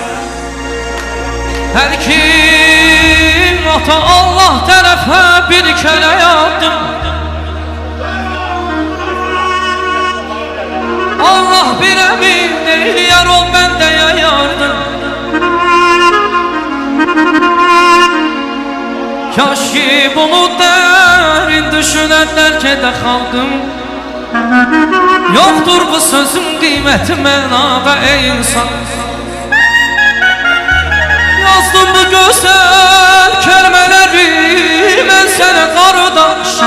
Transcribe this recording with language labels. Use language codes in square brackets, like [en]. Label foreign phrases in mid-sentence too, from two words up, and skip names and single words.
[az] Hər kim ata Allah tərəfə bir kərə yardım, Allah bir əmin eyləyər o bəndəyə yardım. [tr] Kaş ki bunu derin düşünenler kede xalqım. Yoktur bu sözün kıymeti mənada ey insan. Yazdım bu güzel kelimeleri ben sana qardaş.